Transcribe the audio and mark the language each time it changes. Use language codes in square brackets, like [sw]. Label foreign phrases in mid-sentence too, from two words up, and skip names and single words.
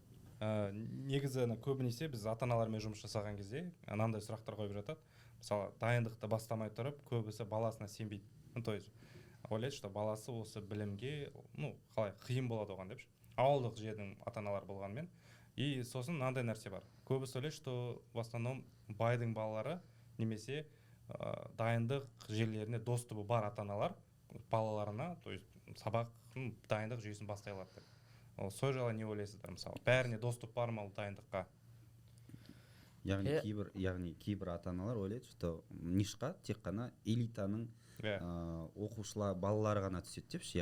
[kk] Негізі көбінесе біз ата-аналармен жұмыс жасаған кезде анандай сұрақтар қойып жатады. Мысалы, дайындықты бастамай тұрып, көбісі баласына сенбейді. [ru] То есть [kk] ойлайды, что баласы осы білімге, қалай қиын болады оған деп. Ауылдық жердің ата-аналар болғанмен. И сосын мынандай нәрсе бар. Көбісі ойлайды, [ru] что в основном [kk] байдың балалары немесе дайындық жерлеріне доступы бар ата-аналар балаларына, [ru] то есть [kk] сабақ дайындық жүйесін бастай алады. Сол жайлы не ойлайсыздар, мысалы? Бәріне доступ бар ма дайындыққа? Яғни кейбір ата-аналар ойлайды, что нишқа тек қана элитаның оқушылар балалары ғана түседі депші.